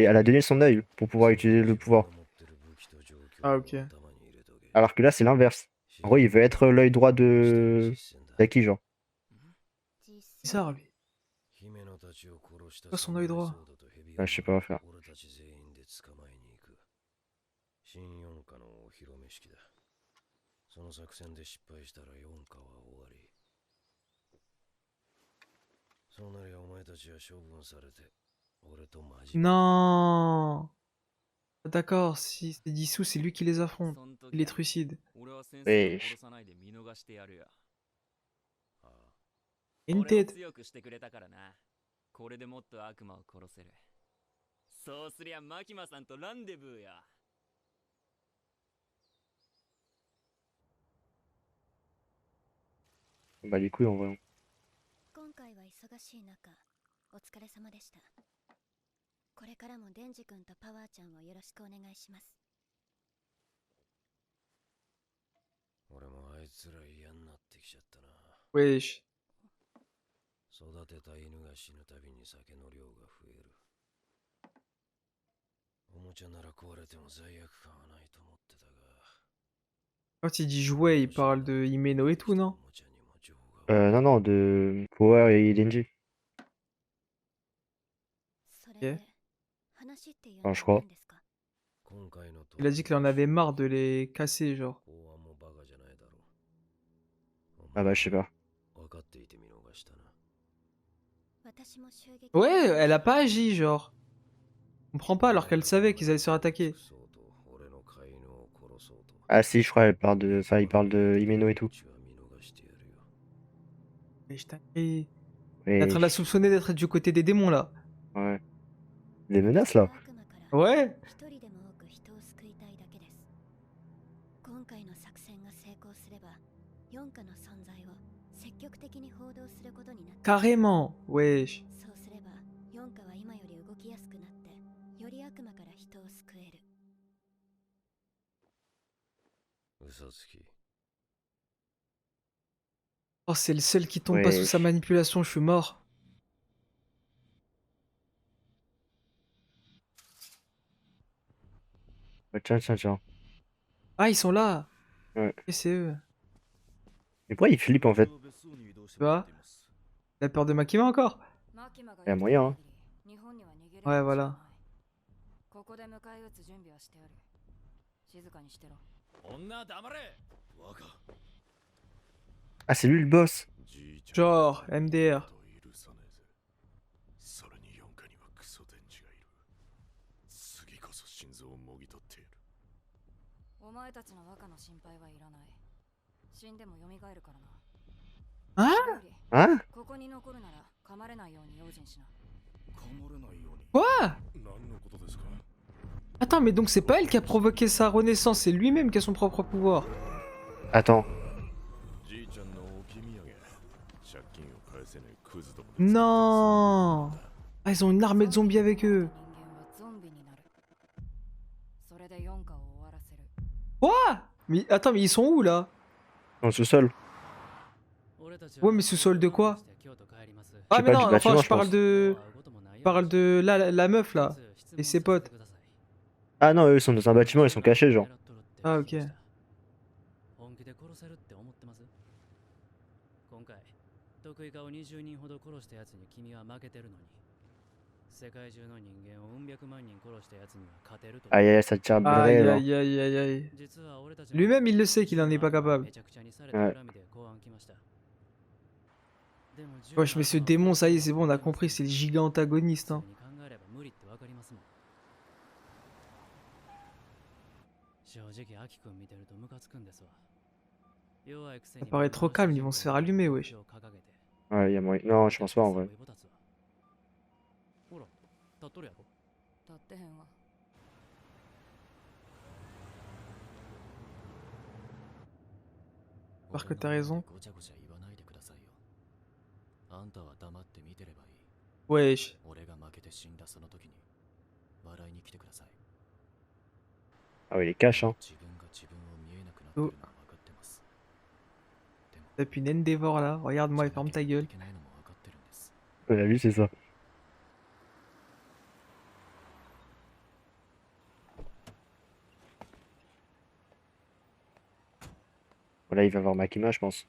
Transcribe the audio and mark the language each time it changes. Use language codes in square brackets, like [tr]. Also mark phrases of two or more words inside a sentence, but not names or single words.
[fr] Elle a donné son œil pour pouvoir utiliser le pouvoir. Ah, ok. Alors que là, c'est l'inverse. En gros, il veut être l'œil droit de. D'Aki, genre. Bizarre, lui. Pas son œil droit. Ah, je sais pas faire. [ja] 新四課のお披露目式だ。その作戦で失敗したら四課は終わり。そうなりゃお前たちは処分されて、俺とマジ。 [fr] Non. D'accord, si c'est dissous, c'est lui qui les affronte. Il les trucide. Wesh. Une tête. [ja] 強くしてくれたからな。これでもっと悪魔を殺せる。そうすりゃマキマさんとランデブーや。 [fr] Bah, les couilles en vrai. [ja] 今回は忙しい中、お疲れ様でした。これからもデンジ君とパワーちゃんをよろしくお願いします。俺もあいつら嫌になってきちゃったな。 [fr] Wesh. [ja] 育てた犬が死ぬたびに酒の量が増える。おもちゃなら壊れても罪悪感はないと思ってたが。 [fr] Quand il dit jouet, il parle de Himeno et tout, non? Non, non, de Power et Denji. [ja] それで、話っていうの [fr] Ah, [ja] は [fr] je crois. [ja] 何ですか？ [fr] Il a dit qu'il en avait marre de les casser, genre. Ah bah, je sais pas. [ja] 分かっていて見逃したな。私も襲撃 [fr] Ouais, elle a pas agi, genre. On comprend pas alors qu'elle savait qu'ils allaient se faire attaquer. Ah si, je crois elle parle de. Enfin, il parle de Himeno et tout. Wesh, dinguerie. Il Mais. est en train de la soupçonner d'être du côté des démons, là. Ouais. Des menaces là. [ja] 悪魔から [fr] Ouais. [ja] 一人でも多く人を救いたいだけです。今回の作戦が成功すれば、四課の存在を積極的に報道することになって、 [fr] Carrément. Wesh. [ja] そうす今より動きやすくなってより悪魔から人を救える。 [fr] Usatsuki. Oh, c'est le seul qui tombe pas sous sa manipulation, je suis mort. Tiens, tiens, tiens. Ah, ils sont là. Ouais. Et c'est eux. Mais pourquoi il flippe en fait? Tu vois? Il a peur de Makima encore? Il y a moyen, hein. Ouais, voilà. Ah, c'est lui le boss. Genre, MDR. [ja] それに四課にはクソ天使がいる。次こそ心臓をもぎ取っている。お前たちの若の心配はいらない。死んでも蘇るからな。 [fr] Hein? [ja] より [fr] Hein? [ja] ここに残るなら噛まれないように用心しな。噛まれないように。 [fr] Quoi? [ja] 何のことですか？ [fr] Attends, mais donc c'est pas elle qui a provoqué sa renaissance, c'est lui-même qui a son propre pouvoir. Attends. [ja] じいちゃんの置き土産。借金を返せないクズども。 [fr] Non! Ah, ils ont une armée de zombies avec eux. [ja] 人間はゾンビになる。それで四課を終わらせる。 [fr] Quoi? Mais attends, mais ils sont où là? Dans le sous-sol. Ouais, mais sous-sol de quoi? Ah, sais mais pas, non, du bâtiment, enfin, je pense. je parle de la meuf là. Et ses potes. Ah non, eux ils sont dans un bâtiment, ils sont cachés, genre. Ah, ok. [ja] 本気で殺せるって思ってます？今回得意化を20人ほど殺したやつに君は負けてるのに、世界中の人間をうん百万人殺したやつには勝てると。 [fr] Aïe aïe, ça tire bien Aïe, réel. Hein. aïe, aïe, aïe, aïe. [ja] 実は俺たち [fr] Lui-même, il le sait qu'il en est pas capable. [ja] めちゃくちゃにされた恨みで公安来ました。でも [fr] Wesh, mais ce démon, ça y est, c'est bon, on a compris, c'est le giga antagoniste. Hein. [ja] 考えれば無理ってわかりますもん。正直アキ君見てるとムカつくんですわ。弱いくせに [fr] Ça paraît trop calme, ils vont se faire allumer, wesh. Ouais, il y a moyen. Non, je pense pas en vrai. [ja] ほら、立っとるやろ。立ってへんわ。 [fr] J'espère que t'as raison. [ja] ごちゃごちゃ言わないでくださいよ。あんたは黙って見てればいい。 [fr] Wesh. [ja] 俺が負けて死んだその時に笑いに来てください。 [fr] Ah ouais, il est cash, hein. [ja] 自分が自分を見えなくなってるのは分かってます。でも [fr] T'as pu une Endeavor là, regarde-moi et ferme ta gueule. [ja] いけないのも分かってるんです。 [fr] Ouais, lui, c'est ça. Voilà, il va voir Makima, je pense.